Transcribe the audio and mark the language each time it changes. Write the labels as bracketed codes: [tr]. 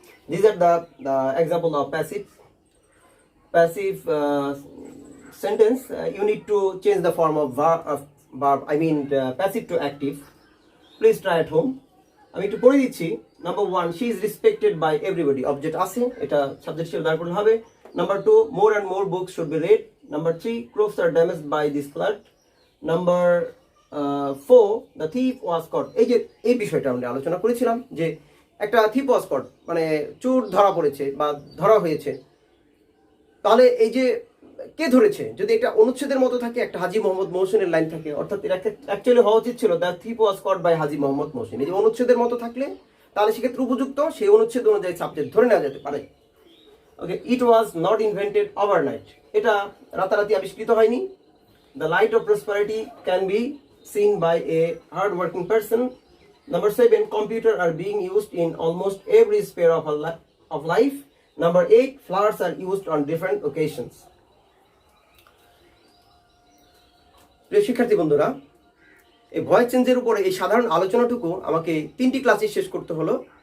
[en] These are the example of passive sentence. You need to change the form of verb. I mean passive to active. Please try at home. [bn] আমি একটু পড়ে দিচ্ছি। [en] Number 1, she is respected by everybody. [bn] Object আছে, এটা subject হিসেবে দাঁড় করতে হবে। [en] Number 2, more and more books should be read. Number 3, crops are damaged by this flood. Number 4, the thief was caught. [bn] এই বিষয়টা আমরা আলোচনা করেছিলাম যে একটা [en] thief was caught [bn] মানে চোর ধরা পড়েছে বা ধরা হয়েছে। তাহলে এই যে কে ধরেছে, যদি এটা অনুচ্ছেদের মতো থাকে, একটা হাজী মোহাম্মদ মহসিনের লাইন থাকে, অর্থাৎ এটা অ্যাকচুয়ালি হওয়া উচিত ছিল [en] The thief was caught by Haji Mohammad Mohsin. [bn] এই যে অনুচ্ছেদের মতো থাকলে তাহলে সেক্ষেত্রে উপযুক্ত সেই অনুচ্ছেদ অনুযায়ী সাবজেক্ট ধরে নেওয়া যেতে পারে। [en] okay, it was not invented overnight, [bn] এটা রাতারাতি আবিষ্কৃত হয়নি। [en] The light of prosperity can be seen by a hard working person. Number 7, computer are being used in almost every sphere of life. Number 8, flowers are used on different occasions. [bn] প্রিয় শিক্ষার্থী বন্ধুরা, এই voice চেঞ্জের উপরে এই সাধারণ আলোচনাটুকু আমাকে 3টি ক্লাসে শেষ করতে হলো।